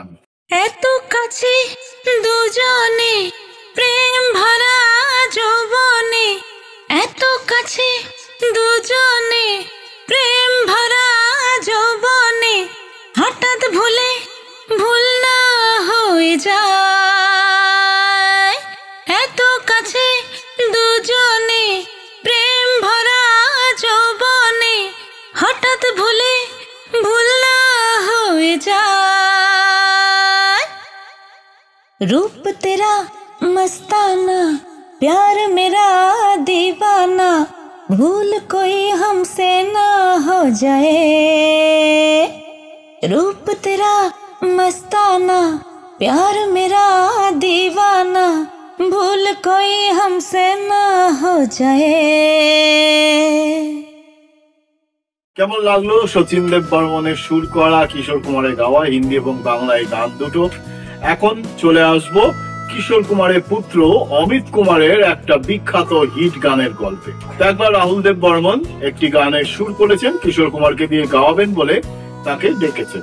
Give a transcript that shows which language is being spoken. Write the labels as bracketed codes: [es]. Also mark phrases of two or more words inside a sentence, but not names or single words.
[bn] এত কাছে দুজনে প্রেম ভরা যৌবনে, এত কাছে দুজনে প্রেম ভরা যৌবনে, হঠাৎ ভুলে ভুল না হয়ে যায়। এত কাছে দুজনে প্রেম ভরা যৌবনে, হঠাৎ ভুলে ভুল না হয়ে যায়। [hi] रूप तेरा मस्ताना, प्यार मेरा दीवाना, भूल कोई हमसे ना हो जाए। रूप तेरा मस्ताना, प्यार मेरा दीवाना, भूल कोई हमसे ना हो जाए। [bn] কেমন লাগলো শচীন দেববর্মনের সুর করা, কিশোর কুমারের গাওয়া হিন্দি এবং বাংলায় গান দুটো। এখন চলে আসবো কিশোর কুমারের পুত্র অমিত কুমারের একটা বিখ্যাত হিট গানের গল্পে। একবার রাহুল দেববর্মন একটি গানের সুর করেছেন, কিশোর কুমারকে দিয়ে গাওয়াবেন বলে তাকে ডেকেছেন।